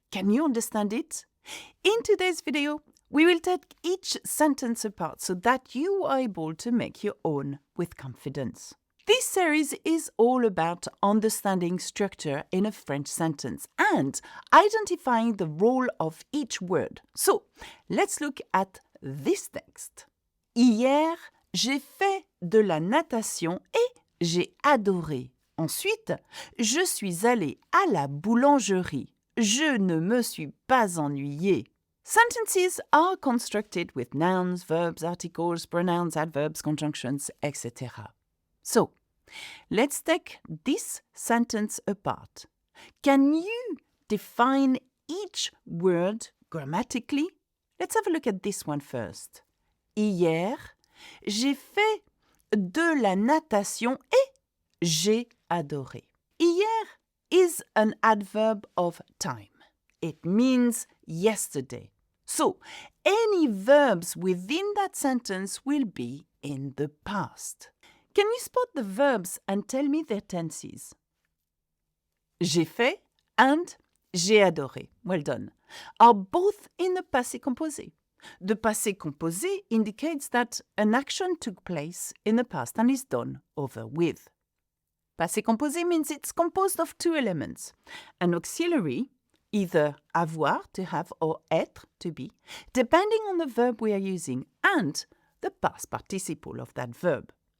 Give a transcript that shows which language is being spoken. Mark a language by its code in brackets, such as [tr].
[en] Can you understand it? In today's video, we will take each sentence apart so that you are able to make your own with confidence. This series is all about understanding structure in a French sentence and identifying the role of each word. So, let's look at this text. [fr] Hier, j'ai fait de la natation et j'ai adoré. Ensuite, je suis allée à la boulangerie. Je ne me suis pas ennuyée. [en] Sentences are constructed with nouns, verbs, articles, pronouns, adverbs, conjunctions, etc. So, let's take this sentence apart. Can you define each word grammatically? Let's have a look at this one first. [fr] Hier, j'ai fait de la natation et j'ai adoré. [en] Hier is an adverb of time. It means yesterday. So, any verbs within that sentence will be in the past. Can you spot the verbs and tell me their tenses? J'ai fait and j'ai adoré, well done, are both in the passé composé. The passé composé indicates that an action took place in the past and is done over with. Passé composé means it's composed of two elements, an auxiliary, either avoir, to have, or être, to be, depending on the verb we are using, and the past participle of that verb.